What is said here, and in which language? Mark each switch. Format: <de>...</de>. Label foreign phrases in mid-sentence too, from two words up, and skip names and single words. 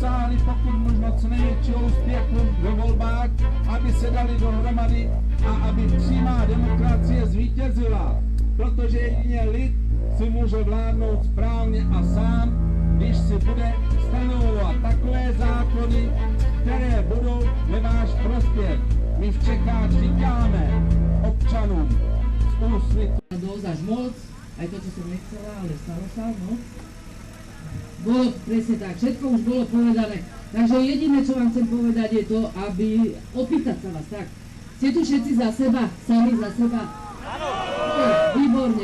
<cs>dosahovali pokud možno co největšího úspěchu ve volbách, aby se dali dohromady a aby přímá demokracie zvítězila. Protože jedině lid si může vládnout správně a sám, když si bude stanovovat takové zákony, které budou ve váš prospěch. My v Čechách říkáme občanům z Úsvitu.</cs> <sk>Dosť až moc, aj to, čo som nechcela, ale stalo sa, no. Bolo presne tak, všetko už bolo povedané. Takže jediné, čo vám chcem povedať, je to, aby opýtať sa vás tak. Ste tu všetci za seba, sami za seba? Áno! Výborne.</sk>